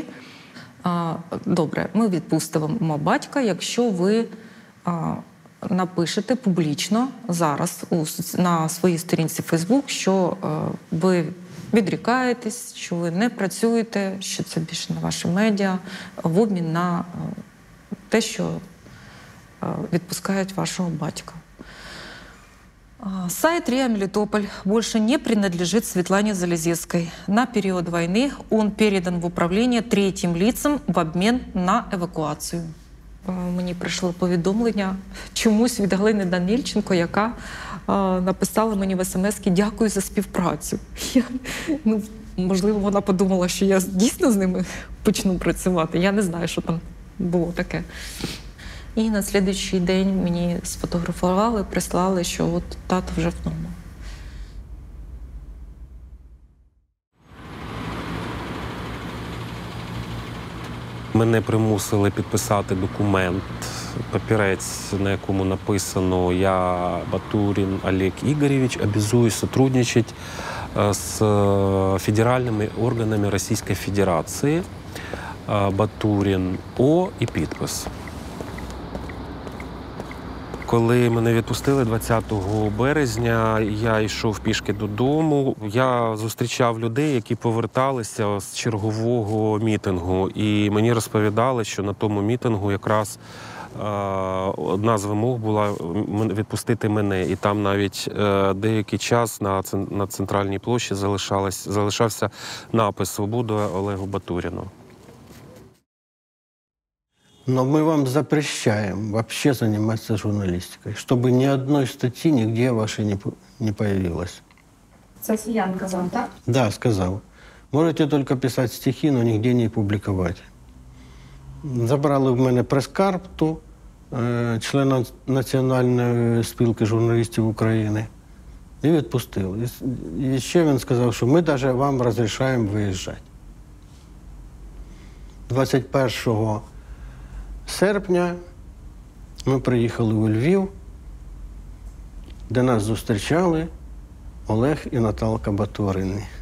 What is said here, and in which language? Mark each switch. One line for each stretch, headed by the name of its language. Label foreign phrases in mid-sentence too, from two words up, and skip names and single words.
Ukrainian: «Добре, ми відпустимо батька, якщо ви напишете публічно зараз на своїй сторінці Facebook, що ви відрікаєтесь, що ви не працюєте, що це більше не ваше медіа, в обмін на те, що відпускають вашого батька.
Russian: Сайт РИА Мелитополь больше не принадлежит Светлане Залезецкой. На период войны он передан в управление третьим лицам в обмен на евакуацію.
Ukrainian: Мені прийшло повідомлення чомусь від Галини Данильченко, яка написала мені в смс-ки «Дякую за співпрацю». Можливо, вона подумала, що я дійсно з ними почну працювати. Я не знаю, що там було таке. І на слідуючий день мені сфотографували, прислали, що от тато вже вдома. Мене примусили підписати документ, папірець, на якому написано
Russian: «Я, Батурин Олег Игоревич, обязуюсь сотрудничать с федеральными органами Российской Федерации».
Ukrainian: Батурин О і підпис. Коли мене відпустили 20 березня, я йшов пішки додому. Я зустрічав людей, які поверталися з чергового мітингу. І мені розповідали, що на тому мітингу якраз одна з вимог була відпустити мене. І там навіть деякий час на центральній площі залишався напис «Свобода Олегу Батурину».
Russian: Но мы вам запрещаем вообще заниматься журналистикой, чтобы ни одной статьи нигде вашей не появилось.
Ukrainian: Це Сиян казав, так?
Russian: Да, сказал. Можете только писать стихи, но нигде не публиковать.
Ukrainian: Забрали в мене прес-карту члена Національної спілки журналістів України і відпустили. І ще він сказав, що ми навіть вам розрішаємо виїжджати. 21 серпня ми приїхали у Львів, де нас зустрічали Олег і Наталка Батурини.